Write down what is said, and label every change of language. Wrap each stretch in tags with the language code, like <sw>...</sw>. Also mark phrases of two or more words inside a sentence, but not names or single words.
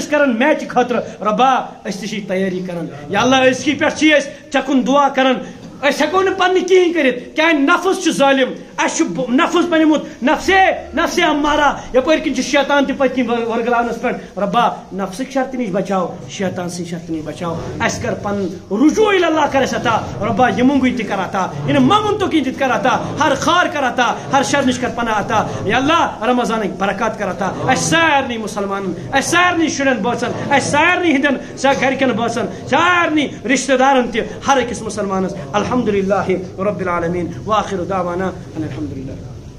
<ks>کران میچہِ خٲطرٕ رۄبا أسۍ تہِ چھِ تیٲری کران یا اللہ أزکی پٮ۪ٹھ چھِ أسۍ ژےٚ کُن دعا کران أسۍ ہٮ۪کو نہٕ پننہِ کِہیٖنۍ کٔرِتھ کیٛازِ نفس چھُ ظٲلِم اَسہِ چھُ نفس بنیومُت نفسے امارا یپٲرۍ کِنۍ چھُ شیطان تہِ پٔتۍ کِنۍ ورگلاونس پٮ۪ٹھ رۄبا نفسٕکۍ شرطہِ نِش بچاو شیطان سٕنٛدۍ شرطہِ نِش بچاو اَسہِ کر پنُن رجوع اللہ کر اَسہِ عطا رۄبا یہِ منٛگُے تہِ کر عطا یہِ منٛگُن تو کِہیٖنۍ تہِ کر عطا ہر خار کر عطا ہر شر نِش کر پناہ عطا یا اللہ رمضانٕکۍ برکات کر عطا اَسہِ سارنٕے مُسلمانن اَسہِ سارنٕے شُرٮ۪ن بٲژن اَسہِ سارنٕے ہٕنٛدٮ۪ن گرِکٮ۪ن بٲژن سارنٕے رشتہٕ دارن تہِ ہر أکِس مُسلمانس</ks> <ar>الحمدُ للہ رب العالمین وآخر دعوانا ان الحمد للہ.</ar>